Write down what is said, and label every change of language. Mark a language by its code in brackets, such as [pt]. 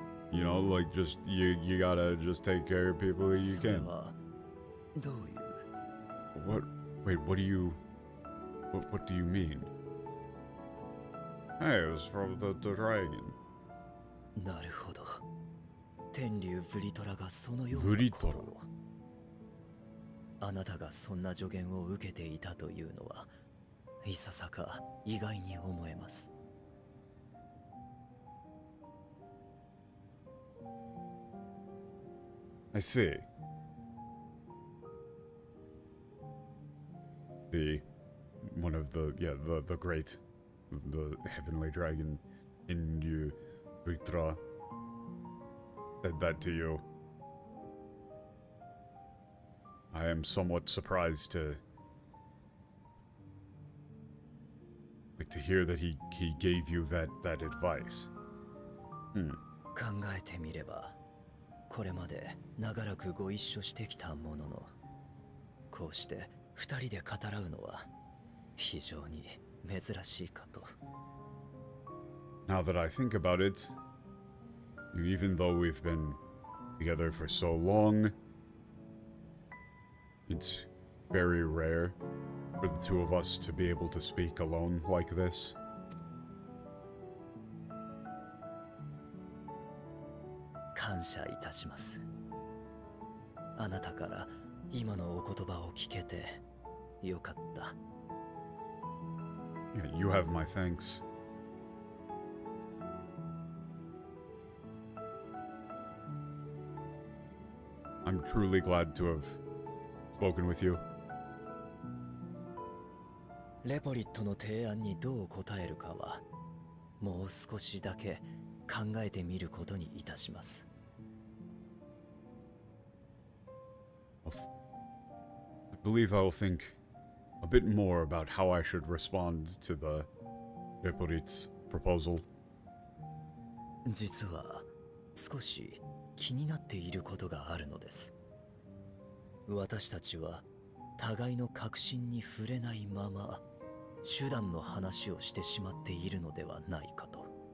[en] You know, like, just, you gotta just take care of people that you can. What? Wait, what do you... What do you mean? Hey, it was from the dragon. [ja] なるほど。天竜ブリトラがそのようブリトラ。なことを。あなたがそんな助言を受けていたというのは、いささか意外に思えます。 [en] I see. One of the, yeah, the great, the heavenly dragon in you, Vitra, said that to you. I am somewhat surprised to, like, to hear that he gave you that advice. [ja] 考えてみれば、これまで長らくご一緒してきたものの、こうして二人で語らうのは非常に珍しいかと。 [en] Now that I think about it, even though we've been together for so long, it's very rare for the two of us to be able to speak alone like this. [ja] 感謝いたします。あなたから今のお言葉を聞けてよかった。 [en] Yeah, you have my thanks. I'm truly glad to have spoken with you. [ja] レポリットの提案にどう答えるかは、もう少しだけ考えてみることにいたします。 [en] I believe I will think a bit more about how I should respond to the Reporit's proposal. [ja] 実は少し気になっていることがあるのです。私たちは互いの確信に触れないまま手段の話をしてしまっているのではないかと。